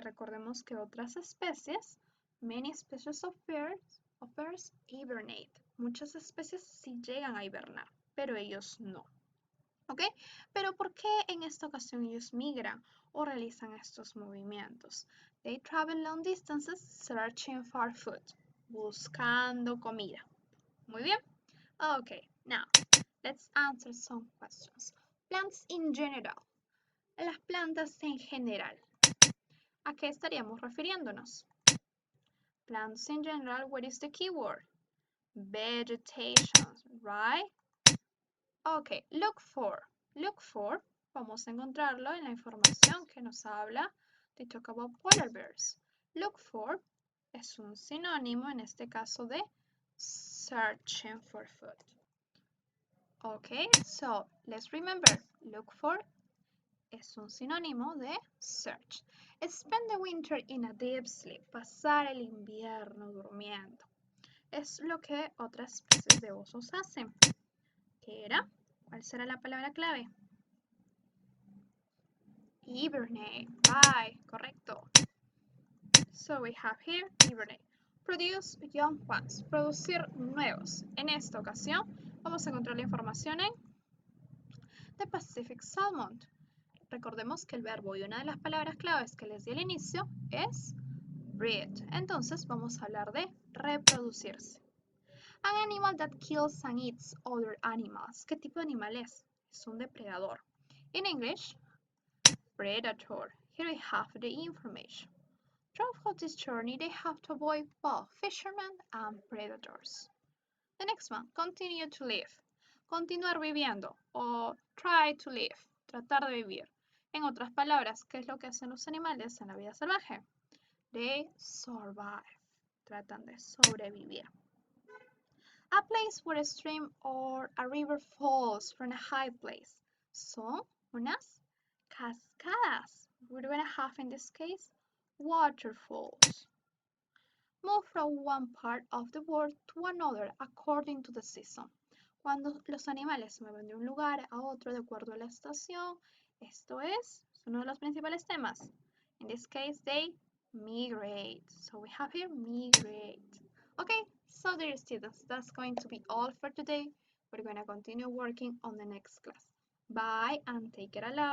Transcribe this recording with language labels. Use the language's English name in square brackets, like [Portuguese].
[Spanish] Recordemos que otras especies, [English] many species of birds hibernate. [Spanish] Muchas especies sí llegan a hibernar, pero ellos no. ¿Ok? Pero ¿por qué en esta ocasión ellos migran o realizan estos movimientos? [English] They travel long distances searching for food. [Spanish] Buscando comida. Muy bien. [English] Okay, now let's answer some questions. Plants in general. [Spanish] Las plantas en general. ¿A qué estaríamos refiriéndonos? [English] Plants in general, what is the keyword? Vegetation, right? Okay, look for. Look for, [Spanish] vamos a encontrarlo en la información que nos habla de [English] talk about polar bears. Look for [Spanish] es un sinónimo en este caso de [English] searching for food. Okay, so let's remember, look for [Spanish] es un sinónimo de [English] search. Spend the winter in a deep sleep, [Spanish] pasar el invierno durmiendo. Es lo que otras especies de osos hacen. ¿Qué era? ¿Cuál será la palabra clave? [English] Hibernate, right, [Spanish] correcto. [English] So we have here hibernate. Produce young ones, [Spanish] producir nuevos. En esta ocasión vamos a encontrar la información en [English] the Pacific Salmon. [Spanish] Recordemos que el verbo y una de las palabras claves que les di al inicio es breed. Entonces vamos a hablar de reproducirse. [English] An animal that kills and eats other animals. [Spanish] ¿Qué tipo de animal es? Es un depredador. [English] In English, predator. Here we have the information. Throughout this journey, they have to avoid both fishermen and predators. The next one, continue to live. [Spanish] Continuar viviendo o [English] try to live, [Spanish] tratar de vivir. En otras palabras, ¿qué es lo que hacen los animales en la vida salvaje? [English] They survive, [Spanish] tratan de sobrevivir. [English] A place where a stream or a river falls from a high place. [Spanish] Son unas cascadas. [English] We're going to have in this case waterfalls. Move from one part of the world to another according to the season. Cuando los animales se mueven de un lugar a otro de acuerdo a la estación, esto es uno de los principales temas. In this case, they migrate. So we have here migrate. Okay, so dear students, that's going to be all for today. We're going to continue working on the next class. Bye and take it aloud.